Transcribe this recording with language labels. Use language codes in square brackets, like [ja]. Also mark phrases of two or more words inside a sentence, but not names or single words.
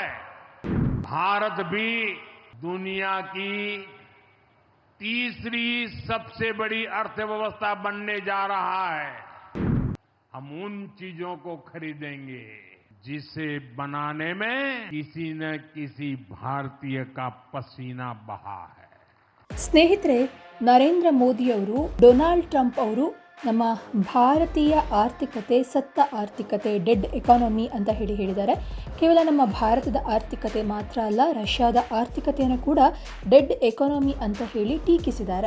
[hi] भारत भी दुनिया की तीसरी सबसे बड़ी अर्थव्यवस्था बनने जा रहा है। हम उन चीजों को खरीदेंगे जिसे बनाने में किसी न किसी भारतीय का पसीना बहा है। [kn] ಸ್ನೇಹಿತರೆ, ನರೇಂದ್ರ ಮೋದಿಯವರು ಡೊನಾಲ್ಡ್ ಟ್ರಂಪ್ ಅವರು ನಮ್ಮ ಭಾರತೀಯ ಆರ್ಥಿಕತೆ ಸತ್ತ ಆರ್ಥಿಕತೆ, [en] dead economy [kn] ಅಂತ ಹೇಳಿದ್ದಾರೆ. ಕೇವಲ ನಮ್ಮ ಭಾರತದ ಆರ್ಥಿಕತೆ ಮಾತ್ರ ಅಲ್ಲ, ರಷ್ಯಾದ ಆರ್ಥಿಕತೆಯನ್ನು ಕೂಡ [en] dead economy [kn] ಅಂತ ಹೇಳಿ ಟೀಕಿಸಿದ್ದಾರೆ.